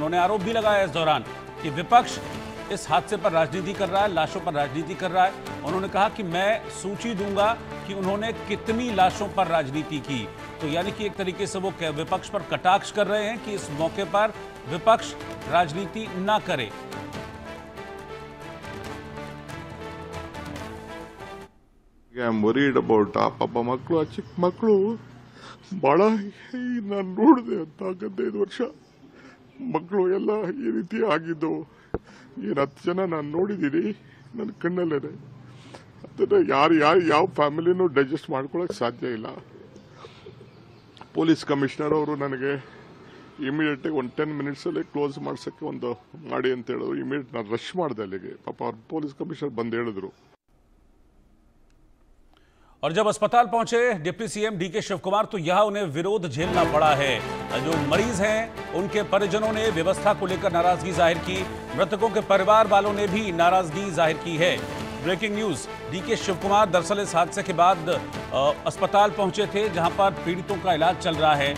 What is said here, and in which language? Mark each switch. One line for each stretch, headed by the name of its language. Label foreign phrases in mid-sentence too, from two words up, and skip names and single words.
Hindi: उन्होंने आरोप भी लगाया इस दौरान कि विपक्ष इस हादसे पर राजनीति कर रहा है, लाशों पर राजनीति कर रहा है। उन्होंने कहा कि मैं सूची दूंगा कि उन्होंने कितनी लाशों पर राजनीति की। तो यानी कि एक तरीके से वो विपक्ष पर कटाक्ष कर रहे हैं कि इस मौके पर विपक्ष राजनीति ना करे।
English: I'm worried about
Kannada: ಪಾಪ ಮಕ್ಕಳು, ಆ ಚಿಕ್ಕ ಮಕ್ಕಳು ಬಹಳ ನಾನು ನೋಡಿದೆ ಅಂತ 15 ವರ್ಷ ಮಕ್ಕಳು ಎಲ್ಲ ಈ ರೀತಿ ಆಗಿದ್ದು. ಏನು 10 ಜನ ನಾನು ನೋಡಿದ್ದೀನಿ ನನ್ನ ಕಣ್ಣಲ್ಲೇ. ಅದನ್ನ ಯಾವ ಫ್ಯಾಮಿಲಿನೂ ಡೈಜೆಸ್ಟ್ ಮಾಡ್ಕೊಳ್ಳೋಕೆ ಸಾಧ್ಯ ಇಲ್ಲ.
English: police commissioner
Kannada: ಅವರು ನನಗೆ ಇಮಿಡಿಯೇಟಾಗಿ ಒಂದು 10 ಮಿನಿಟ್ಸಲ್ಲಿ ಕ್ಲೋಸ್ ಮಾಡ್ಸೋಕ್ಕೆ ಒಂದು ಮಾಡಿ ಅಂತ ಹೇಳಿದ್ರು. ಇಮಿಡಿಯೇಟ್ ನಾನು ರಶ್ ಮಾಡಿದೆ ಅಲ್ಲಿಗೆ. ಪಾಪ ಅವ್ರು
English: police commissioner
Kannada: ಬಂದು ಹೇಳಿದ್ರು.
Hindi: और जब अस्पताल पहुंचे
English: Deputy CM
Hindi: डीके शिव कुमार, तो यह उन्हें विरोध झेलना पड़ा है। जो मरीज हैं उनके परिजनों ने व्यवस्था को लेकर नाराजगी जाहिर की। मृतकों के परिवार वालों ने भी नाराजगी जाहिर की है।
English: Breaking News,
Hindi: डीके शिव कुमार दरअसल इस हादसे के बाद अस्पताल पहुंचे थे, जहां पर पीड़ितों का इलाज चल रहा है।